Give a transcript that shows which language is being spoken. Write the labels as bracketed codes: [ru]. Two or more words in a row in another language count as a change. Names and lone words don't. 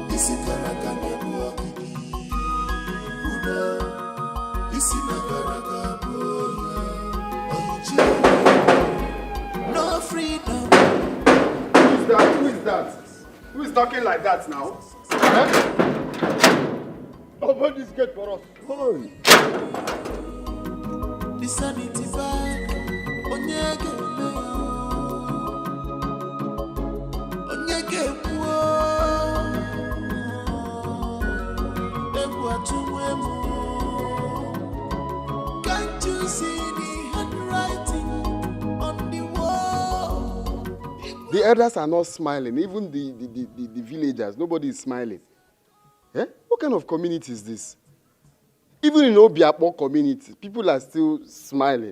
[en] This is what I can do. No freedom. Who is that? Who is talking like that now? Open this gate for us. Come on. The sanity bag. Onyege me. Onyege wo. Can't you see the handwriting on the wall? The elders are not smiling. Even the villagers, nobody is smiling. Eh? What kind of community is this? Even in Obiapo community, people are still smiling.